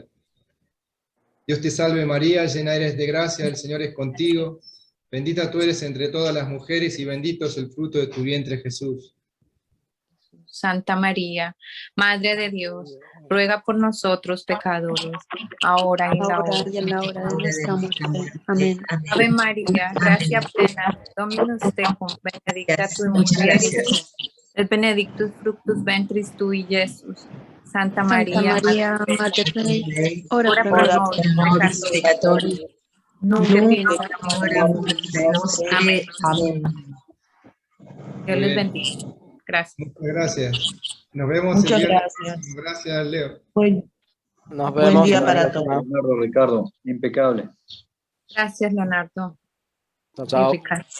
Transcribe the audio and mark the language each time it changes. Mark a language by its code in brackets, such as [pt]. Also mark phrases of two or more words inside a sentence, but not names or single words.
[es] Dios te salve María, llena eres de gracia, el Señor es contigo, bendita tú eres entre todas las mujeres y bendito es el fruto de tu vientre Jesús. Santa María, Madre de Dios, ruega por nosotros pecadores, ahora y en la hora de nuestra muerte. Amén. [la] Ave María, gracia plena, Dominus tecum, benedicta tu in mulieribus, El Benedictus fructus ventris tui, Jesús. Santa Santa María, María, Mater Dei, ora ora pro pro nobis nobis peccatori, peccatori, nunc et in hora ora pro mortis nostre. Amén. Amén. [es] Dios Muy les bien. bendiga. Gracias. Muchas gracias. Nos vemos Muchas el viernes. gracias. Gracias, Leo. Nos Buen vemos. día hasta la para próxima. Leonardo, Ricardo, impecable. Gracias, Leonardo. Chao, Y chao. Ricardo.